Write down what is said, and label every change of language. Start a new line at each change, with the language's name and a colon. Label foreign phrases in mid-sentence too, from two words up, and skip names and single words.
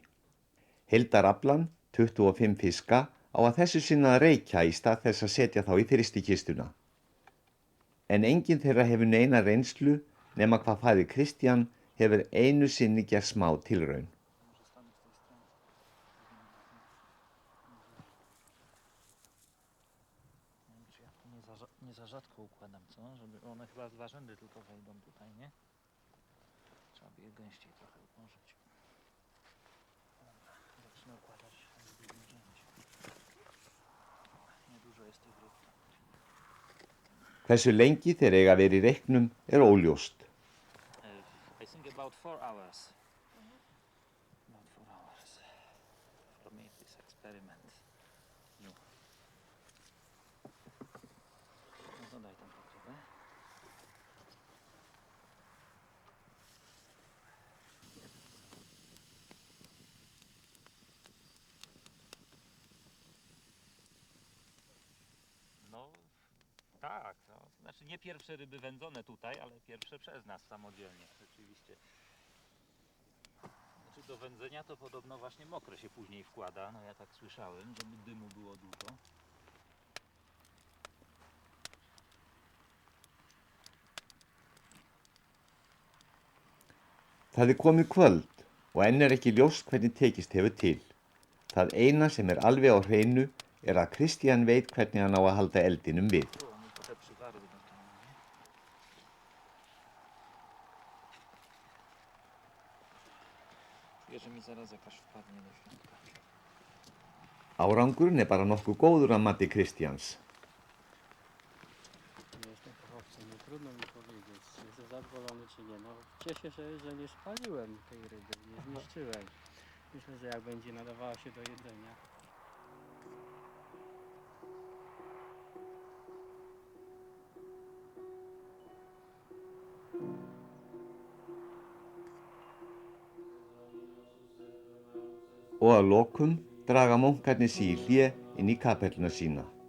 Icelandic: Heildaraflan, 25 fiska, á að þessu sinna að reykja í stað þess að setja þá í frystikistuna. En enginn þeirra hefur neina reynslu nema hvað faðir Kristján hefur einu sinni gert smá tilraun.
Polish: Nie za rzadko układam, co? Żeby one chyba 2 rzędy tylko wejdą tutaj, nie? Trzeba by je gęściej trochę ułożyć. Dobra, zacznę układać w drugim rzędzie. Niedużo jest tych ryb.
Icelandic: Hversu lengi þeir eiga að vera í reyknum er óljóst.
English: I think about 4 hours. About 4 hours for me this experiment.
Polish: No. No to daj tam pokrywę. No tak, no. Znaczy nie pierwsze ryby wędzone tutaj, ale pierwsze przez nas samodzielnie, rzeczywiście. Znaczy do wędzenia to podobno właśnie mokre się później wkłada, no ja tak słyszałem, żeby dymu było dużo.
Icelandic: Það er komið kvöld og enn er ekki ljóst hvernig tekist hefur til. Það eina sem er alveg á hreinu er að Kristján veit hvernig hann á að halda eldinum við.
Polish: Tu, oni trochę przywarły do tego, nie? Czuję, że mi zaraz jakaś wpadnie do środka.
Icelandic: Árangurinn er bara nokkuð góður að mati Kristjáns.
Polish: Nie jestem fachowcem, no trudno mi powiedzieć, czy jestem zadowolony, czy nie. No cieszę się, że nie spaliłem tej ryby, nie zniszczyłem. Myślę, że jak będzie nadawała się do jedzenia.
Icelandic: Og að lokum draga munkarnir sig í hlé inn í kapelluna sína.